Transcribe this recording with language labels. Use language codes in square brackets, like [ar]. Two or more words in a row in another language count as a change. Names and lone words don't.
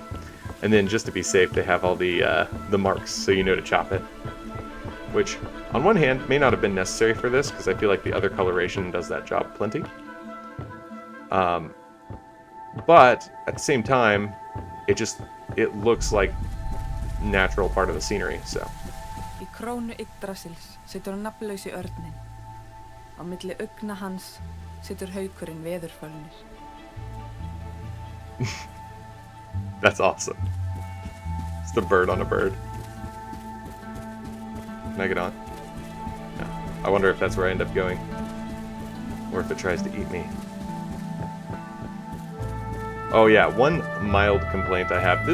[en] And then just to be safe, they have all the marks so you know to chop it. Which, on one hand, may not have been necessary for this, because I feel like the other coloration does that job plenty. But, at the same time, it looks like natural part of the scenery, so. [is] Í krónu Yggdrasils situr nafnlausi örninn. Á milli augna hans situr haukurinn veðurfölnir. [en] That's awesome. It's the bird on a bird. Can I get on? No. I wonder if that's where I end up going. Or if it tries to eat me. Oh yeah, one mild complaint I have.